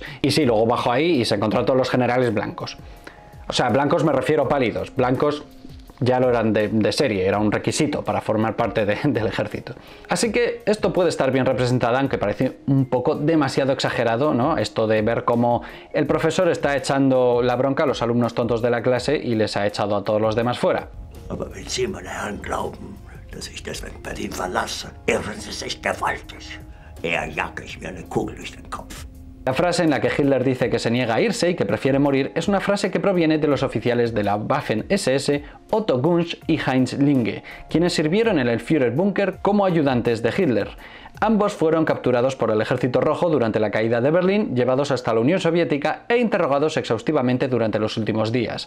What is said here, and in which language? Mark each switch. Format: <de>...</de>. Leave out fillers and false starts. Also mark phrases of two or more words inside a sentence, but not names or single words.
<es>Y sí, luego bajó ahí y se encontró a todos los generales blancos. O sea, blancos me refiero a pálidos, blancos ya lo eran de serie, era un requisito para formar parte del ejército. Así que esto puede estar bien representado, aunque parece un poco demasiado exagerado, ¿no? Esto de ver cómo el profesor está echando la bronca a los alumnos tontos de la clase y les ha echado a todos los demás fuera.</es> <de>Aber wenn Sie, meine Herren, glauben, dass ich deswegen Berlin verlasse, irren Sie sich gewaltig. Eher jage ich mir eine Kugel durch den Kopf.</de> <es>La frase en la que Hitler dice que se niega a irse y que prefiere morir es una frase que proviene de los oficiales de la Waffen-SS Otto Gunsch y Heinz Linge, quienes sirvieron en el Führerbunker como ayudantes de Hitler. Ambos fueron capturados por el Ejército Rojo durante la caída de Berlín, llevados hasta la Unión Soviética e interrogados exhaustivamente durante los últimos días.</es>